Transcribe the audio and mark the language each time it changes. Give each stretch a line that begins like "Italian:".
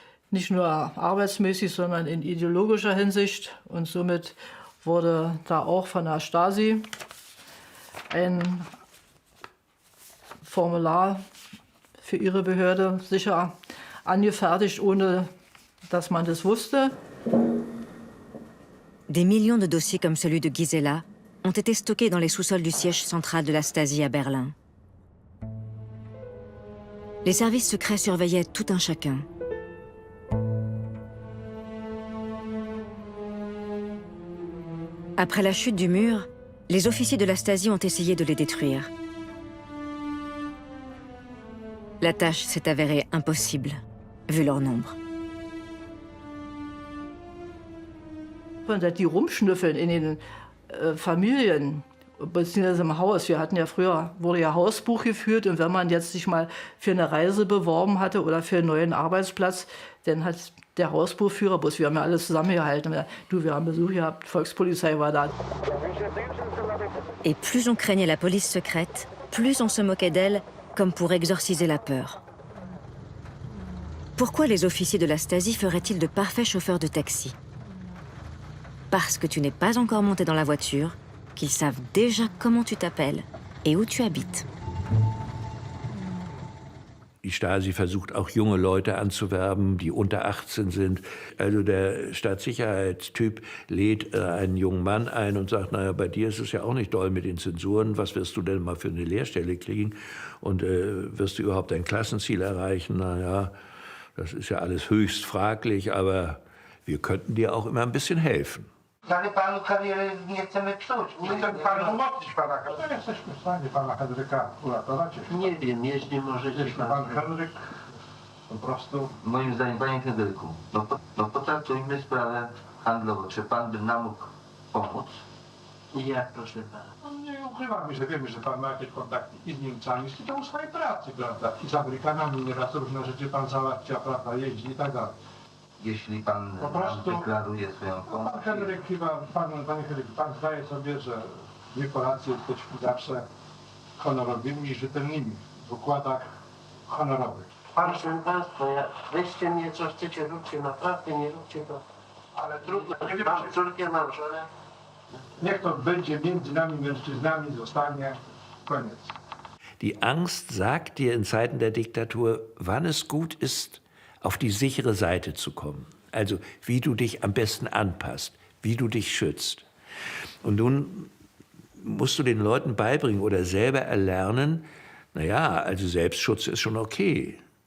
German: Nicht nur arbeitsmäßig, sondern in ideologischer Hinsicht. Und somit wurde da auch von der Stasi ein Formular für ihre Behörde sicher angefertigt, ohne dass man das wusste.
French: Des millions de dossiers comme celui de Gisela ont été stockés dans les sous-sols du siège central de la Stasi à Berlin. Les services secrets surveillaient tout un chacun. Après la chute du mur, les officiers de la Stasi ont essayé de les détruire. La tâche s'est avérée impossible, vu leur nombre.
German: Die rumschnüffeln in den Familien, beziehungsweise im Haus. Wir hatten ja früher, wurde ja Hausbuch geführt, und wenn man jetzt sich mal für eine Reise beworben hatte oder für einen neuen Arbeitsplatz, dann hat der Hausbuchführer, bloß wir haben ja alles zusammengehalten. Du, wir haben Besuch gehabt, Volkspolizei war da.
French: Et plus on craignait la police secrète, plus on se moquait d'elle, comme pour exorciser la peur. Pourquoi les officiers de la Stasi feraient-ils de parfaits chauffeurs de taxi? Parce que tu n'es pas encore monté dans la voiture, qu'ils savent déjà comment tu t'appelles et où tu habites.
German: Die Stasi versucht auch junge Leute anzuwerben, die unter 18 sind. Also der Staatssicherheitstyp lädt einen jungen Mann ein und sagt, naja, bei dir ist es ja auch nicht doll mit den Zensuren. Was wirst du denn mal für eine Lehrstelle kriegen? Und wirst du überhaupt dein Klassenziel erreichen? Naja, das ist ja alles höchst fraglich, aber wir könnten dir auch immer ein bisschen helfen.
Polish: Ale panu karierę nie chcemy psuć. Nie chcemy panu umocnić pana Henryka. Nie jesteśmy w stanie pana Henryka uratować. Nie wiem, jeśli możecie pan Henryk po prostu... Moim zdaniem, panie Henryku, potraktujmy sprawę handlowo. Czy pan by nam mógł pomóc? Jak, proszę pana? No, nie ukrywamy, że wiemy, że pan ma jakieś kontakty i z Niemcami, z tą swojej pracy, prawda? I z Amerykanami nieraz różne rzeczy pan załatwia, prawda, jeździ i tak dalej. Jeśli pan po prostu deklaruje swoją pomoc. Pan Henryk chyba, panie Henryk, pan zdaje sobie, że my Polacy jesteśmy zawsze honorowymi i rzetelnymi w układach honorowych. Proszę państwa, weźcie mnie, co chcecie, róbcie, naprawdę nie róbcie to. Ale trudno, mam córkę, mam żonę. Niech to będzie między nami mężczyznami, zostanie, koniec.
German: Die Angst sagt dir in Zeiten der Diktatur, wann es gut ist, auf die sichere Seite zu kommen. Also wie du dich am besten anpasst, wie du dich schützt. Und nun musst du den Leuten beibringen oder selber erlernen, naja, also Selbstschutz ist schon okay.